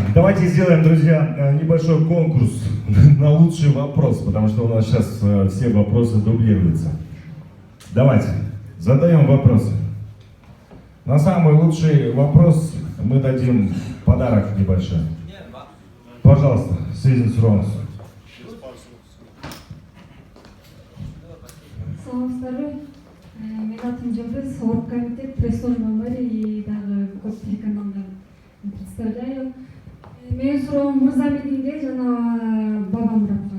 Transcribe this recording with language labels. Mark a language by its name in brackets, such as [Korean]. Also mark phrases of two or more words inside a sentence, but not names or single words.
[Russian] Давайте сделаем, друзья, небольшой конкурс на лучший вопрос, потому что у нас сейчас все вопросы дублируются. Давайте, задаем вопросы. На самый лучший вопрос мы дадим подарок небольшой. Пожалуйста, Сезин Ронс. [Kyrgyz] Саламатсыздарбы. Менин атым Жолдос, спорт комитет пресс-службанын баары и дагы көп телеканалдар представляю. Менин суроом Мырзамидинге жана Бабамуратка.